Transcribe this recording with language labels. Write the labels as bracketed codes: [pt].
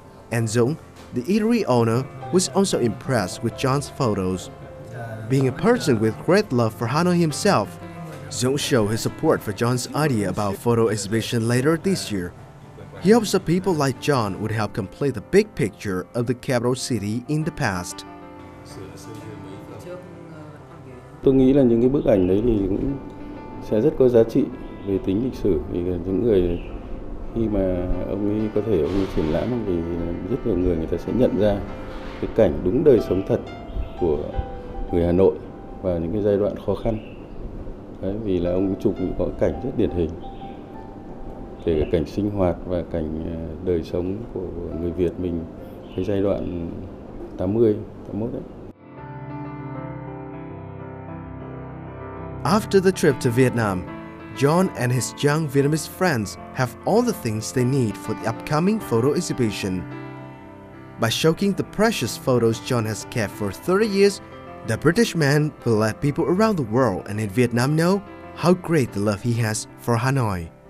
[en] And Dũng, the eatery owner, was also impressed with John's photos. Being a person with great love for Hanoi himself, Dũng showed his support for John's idea about photo exhibition later this year. He hopes that people like John would help complete the big picture of the capital city in the past. [vi] Tôi nghĩ là những cái bức ảnh đấy thì cũng sẽ rất có giá trị về tính lịch sử, vì những người khi mà ông ấy có thể ông ấy triển lãm thì rất nhiều người ta sẽ nhận ra cái cảnh đúng đời sống thật của người Hà Nội và những cái giai đoạn khó khăn. Đấy, vì là ông chụp những có cảnh rất điển hình, kể cả cảnh sinh hoạt và cảnh đời sống của người Việt mình cái giai đoạn 80, 81 đấy. [en] After the trip to Vietnam, John and his young Vietnamese friends have all the things they need for the upcoming photo exhibition. By showing the precious photos John has kept for 30 years, the British man will let people around the world and in Vietnam know how great the love he has for Hanoi.